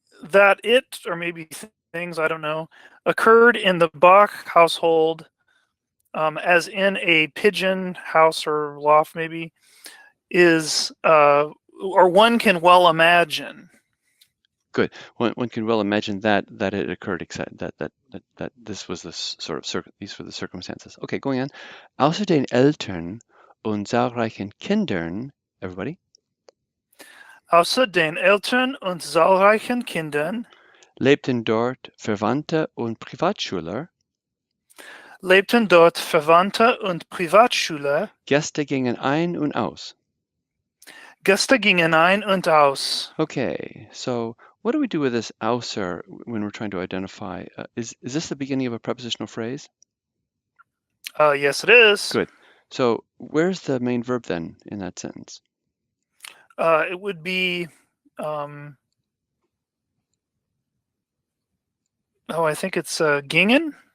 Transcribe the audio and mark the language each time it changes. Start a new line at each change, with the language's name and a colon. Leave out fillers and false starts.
English: That it, or maybe things, I don't know, occurred in the Bach household, as in a pigeon house or loft, maybe, is, or one can well imagine. Good. One can well imagine that it occurred, that this was the sort of these were the circumstances. Okay, going on.
German: Außer den Eltern und zahlreichen Kindern, everybody, Außer den Eltern und zahlreichen Kindern lebten dort Verwandte und Privatschüler. lebten dort Verwandte und Privatschüler. Gäste gingen ein und aus. Gäste gingen ein und aus.
English: Okay, so what do we do with this außer when we're trying to identify? Is this the beginning of a prepositional phrase? Yes, it is. Good. So where's the main verb then in that sentence? It would be, I think it's gingen.